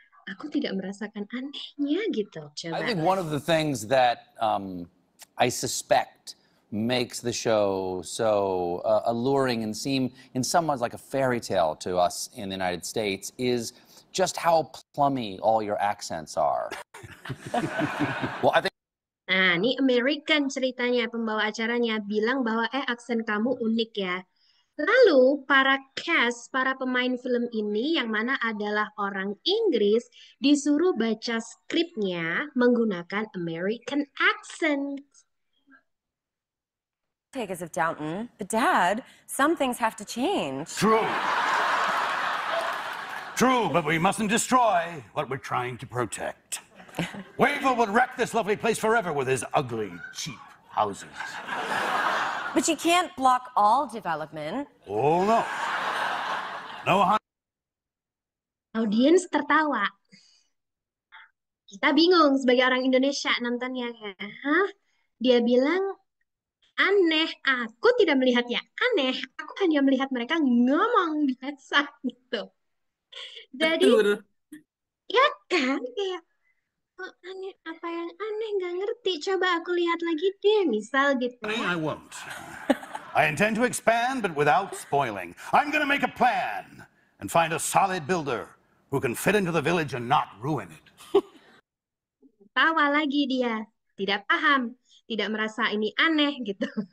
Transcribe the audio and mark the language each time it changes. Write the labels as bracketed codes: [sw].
[id] Aku tidak merasakan anehnya gitu. [en] I [id] Coba. [en] think one of the things that I suspect makes the show so alluring and seem in some ways like a fairy tale to us in the United States is just how plummy all your accents are. Well, I think [id] Nah, ini American ceritanya, pembawa acaranya bilang bahwa aksen kamu unik ya. Lalu para cast, para pemain film ini yang mana adalah orang Inggris disuruh baca skripnya menggunakan American accent. [en] Take us of Downton, but Dad, some things have to change. True. True, but we mustn't destroy what we're trying to protect. Wavell would wreck this lovely place forever with his ugly, cheap houses. But you can't block all development. Oh, no. No, [id] Audiens tertawa. Kita bingung sebagai orang Indonesia nontonnya. Hah? Dia bilang, aneh. Aku tidak melihatnya aneh. Aku hanya melihat mereka ngomong biasa gitu. Jadi, Betul. ya kan? Kayak, oh, aneh, apa yang aneh nggak ngerti. Coba aku lihat lagi deh, misal gitu. [en] I won't. I intend to expand, but without spoiling. I'm going to make a plan and find a solid builder who can fit into the village and not ruin it. [id] Tawa lagi dia, tidak paham, tidak merasa ini aneh gitu.